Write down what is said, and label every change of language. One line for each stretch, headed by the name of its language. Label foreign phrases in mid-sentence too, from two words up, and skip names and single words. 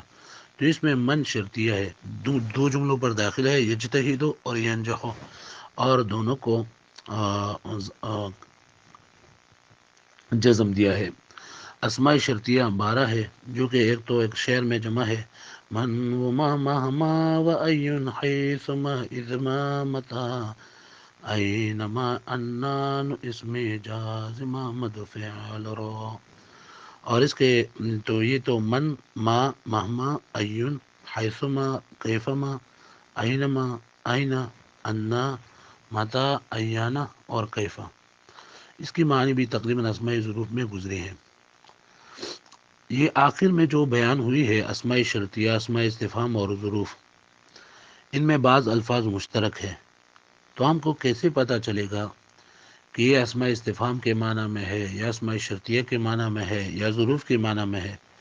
Urdu: تو اس میں من شرطیہ ہے، دو جملوں پر داخل ہے، یجتہد اور ینجح، اور دونوں کو جزم دیا ہے۔ اسماء شرطیہ 12 ہے، جو کہ ایک تو ایک شعر میں جمع ہے،
Arabic: من و ما مہما و ایون حیث ما اذ ما متا اینما انان اسم جازم مدفعل رو۔
Urdu: اور اس کے تو یہ تو من، ما، مہما، ایون، حیثما، کیفما، اینما، اینا، انا، متا، ایانا اور کیفا، اس کی معنی بھی تقریباً اسماء ظروف میں گزرے ہیں۔ یہ آخر میں جو بیان ہوئی ہے اسماء شرطیہ، اسماء استفہام اور ظروف، ان میں بعض الفاظ مشترک ہے، تو ہم کو کیسے پتہ چلے گا کہ یہ اسماء استفہام کے معنی میں ہے یا اسماء شرطیہ کے معنی میں ہے یا ظروف کے معنی میں ہے؟